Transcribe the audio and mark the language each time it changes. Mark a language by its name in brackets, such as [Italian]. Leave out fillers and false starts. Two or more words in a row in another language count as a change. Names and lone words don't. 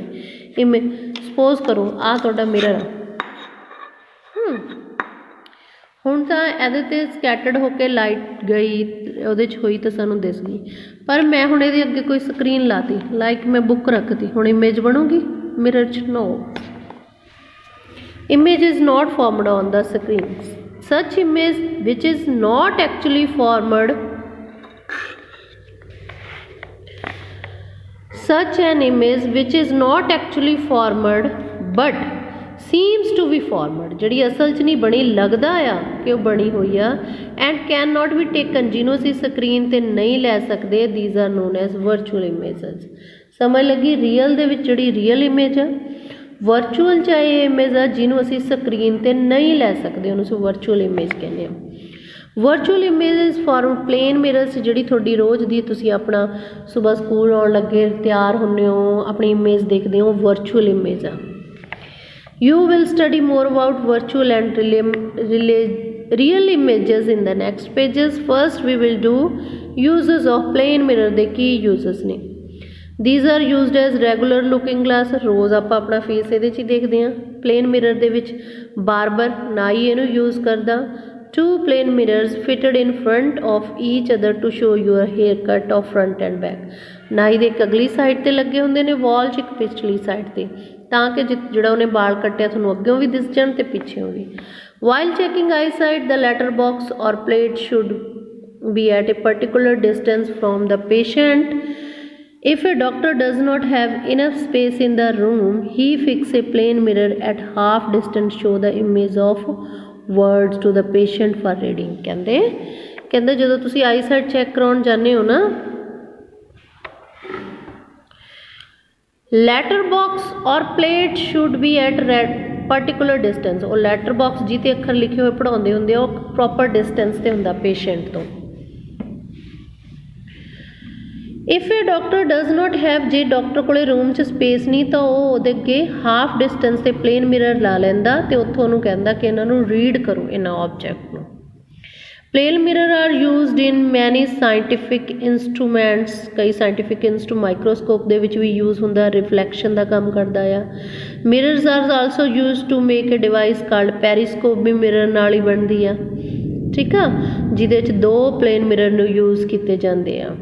[Punjabi] ਸਪੋਜ਼ ਕਰੋ ਆਹ ਤੁਹਾਡਾ ਮਿਰਰ ਆ, ਹੁਣ ਤਾਂ ਇਹਦੇ 'ਤੇ ਸਕੈਟਰਡ ਹੋ ਕੇ ਲਾਈਟ ਗਈ, ਉਹਦੇ 'ਚ ਹੋਈ ਤਾਂ ਸਾਨੂੰ ਦਿਸ ਗਈ, ਪਰ ਮੈਂ ਹੁਣ ਇਹਦੇ ਅੱਗੇ ਕੋਈ ਸਕਰੀਨ ਲਾਤੀ, ਲਾਈਕ ਮੈਂ ਬੁੱਕ ਰੱਖਤੀ, ਹੁਣ ਇਮੇਜ ਬਣੂਗੀ ਮਿਰਰ 'ਚ? ਨੋ। [English] Image is not formed on the screen. Such image which is not actually formed, such an image which is not actually formed but seems to be formed, [Punjabi] ਜਿਹੜੀ ਅਸਲ 'ਚ ਨਹੀਂ ਬਣੀ, ਲੱਗਦਾ ਆ ਕਿ ਉਹ ਬਣੀ ਹੋਈ ਆ। [English] and cannot be taken, [Punjabi] ਜਿਹਨੂੰ ਅਸੀਂ ਸਕਰੀਨ 'ਤੇ ਨਹੀਂ ਲੈ ਸਕਦੇ, [English] these are known as virtual images। [Punjabi] ਸਮਝ ਲੱਗੀ? ਰੀਅਲ ਦੇ ਵਿੱਚ ਜਿਹੜੀ [English] real image [Punjabi] ਆ, ਵਰਚੁਅਲ 'ਚ ਇਹ ਇਮੇਜ ਆ ਜਿਹਨੂੰ ਅਸੀਂ ਸਕਰੀਨ 'ਤੇ ਨਹੀਂ ਲੈ ਸਕਦੇ, ਉਹਨੂੰ ਅਸੀਂ [English] virtual image [Punjabi] ਕਹਿੰਦੇ ਹਾਂ। [English] virtual image form plane mirrors, [Punjabi] ਜਿਹੜੀ ਤੁਹਾਡੀ ਰੋਜ਼ ਦੀ ਤੁਸੀਂ ਆਪਣਾ ਸੁਬਹ ਸਕੂਲ ਆਉਣ ਲੱਗੇ ਤਿਆਰ ਹੁੰਦੇ ਹੋ, ਆਪਣੀ ਇਮੇਜ ਦੇਖਦੇ ਹੋ, [English] virtual image [Punjabi] ਆ। [English] you will study more about virtual and real images in the next pages. first we will do uses of plane mirror [Punjabi] ਦੇ ਕੀ ਯੂਜ਼ਸ ਨੇ। [English] These are used as regular looking glass, [Punjabi] ਰੋਜ਼ ਆਪਾਂ ਆਪਣਾ ਫੇਸ ਇਹਦੇ 'ਚ ਹੀ ਦੇਖਦੇ ਹਾਂ। [English] plane mirror [Punjabi] ਦੇ ਵਿੱਚ ਬਾਰਬਰ ਨਾਈ ਇਹਨੂੰ ਯੂਜ਼ ਕਰਦਾ। [English] Two plain mirrors fitted in front of each other to show your haircut of front and back। [Punjabi] ਨਾਈ ਦੇ ਇੱਕ ਅਗਲੀ ਸਾਈਡ 'ਤੇ ਲੱਗੇ ਹੁੰਦੇ ਨੇ ਵਾਲ 'ਚ, ਇੱਕ ਪਿਛਲੀ ਸਾਈਡ 'ਤੇ, ਤਾਂ ਕਿ ਜਿਹੜਾ ਉਹਨੇ ਬਾਲ ਕੱਟਿਆ ਤੁਹਾਨੂੰ ਅੱਗਿਓਂ ਵੀ ਦਿਸ ਜਾਣ ਅਤੇ ਪਿੱਛੇੋਂ ਵੀ। [English] While checking eyesight, the letter box or plate should be at a particular distance from the patient। If a doctor does not have enough space in the room, he fix a plane mirror at half distance, show the image of words to the patient for reading। [Punjabi] ਕਹਿੰਦੇ ਜਦੋਂ ਤੁਸੀਂ [English] eyesight check [Punjabi] ਕਰਾਉਣ ਜਾਂਦੇ ਹੋ ਨਾ, [English] letter box or plate should be at particular distance. [Punjabi] ਉਹ [English] letter box [Punjabi] ਜਿਹਤੇ ਅੱਖਰ ਲਿਖੇ ਹੋਏ ਪੜ੍ਹਾਉਂਦੇ ਹੁੰਦੇ ਆ, ਉਹ [English] proper distance [Punjabi] 'ਤੇ ਹੁੰਦਾ ਪੇਸ਼ੈਂਟ ਤੋਂ। [English] if a doctor does not have, [Punjabi] ਜੇ ਡਾਕਟਰ ਕੋਲੇ ਰੂਮ 'ਚ ਸਪੇਸ ਨਹੀਂ ਤਾਂ ਉਹ ਉਹਦੇ ਅੱਗੇ [English] half distance [Punjabi] 'ਤੇ [English] plane mirror [Punjabi] ਲਾ ਲੈਂਦਾ ਅਤੇ ਉੱਥੋਂ ਉਹਨੂੰ ਕਹਿੰਦਾ ਕਿ ਇਹਨਾਂ ਨੂੰ ਰੀਡ ਕਰੋ, ਇਹਨਾਂ ਆਬਜੈਕਟ ਨੂੰ। [English] plane mirror are used in many scientific instruments, कई scientific microscope [Punjabi] ਦੇ ਵਿੱਚ ਵੀ ਯੂਜ਼ ਹੁੰਦਾ, [Hindi] रिफ्लैक्शन का काम करता है। [English] mirrors are also used to make a device called periscope, [Punjabi] ਵੀ ਮਿਰਰ ਨਾਲ ਹੀ ਬਣਦੀ ਆ, ਠੀਕ ਆ, ਜਿਹਦੇ 'ਚ ਦੋ [English] plane mirror [Punjabi] ਨੂੰ ਯੂਜ਼ ਕੀਤੇ ਜਾਂਦੇ ਆ।